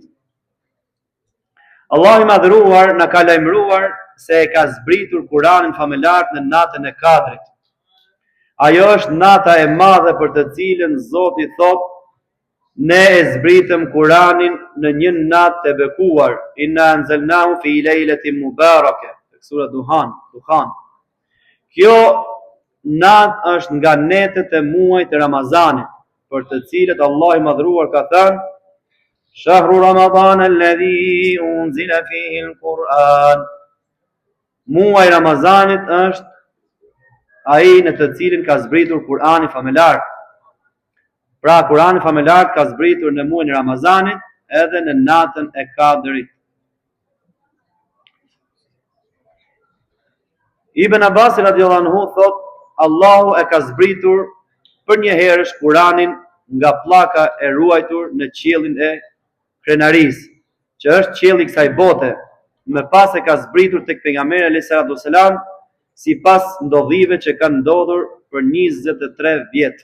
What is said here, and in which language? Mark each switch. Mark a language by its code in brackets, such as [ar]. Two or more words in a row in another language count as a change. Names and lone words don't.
[sq] Allahu I madhëruar na ka lajmëruar se e ka zbritur Kur'anin famëlar në natën e Kadrit. Ajo është nata e madhe për të cilën Zoti thotë, ne e zbritëm Kur'anin në një natë të bekuar. [ar] إنا أنزلناه في ليلة مباركة. [sq] Sura Duhan. Kjo natë është nga netët e muajit të Ramazanit, për të cilët Allah I madhruar ka thënë, [ar] شهر رمضان الذي أنزل فيه القرآن. [sq] Muaji I Ramazanit është ai në të cilin ka zbritur Kur'ani famëlar. Pra Kur'ani famëlar ka zbritur në muajin e Ramazanit edhe në natën e Kadrit. Ibn Abbas [ar] رضي الله عنه [sq] thot, Allahu e ka zbritur për një herësh Kur'anin nga pllaka e ruajtur në qiellin e krenarisë, që është qielli I kësaj bote, më pas e ka zbritur tek pejgamberi [ar] عليه السلام [sq] sipas ndodhive që kanë ndodhur për 23 vjet.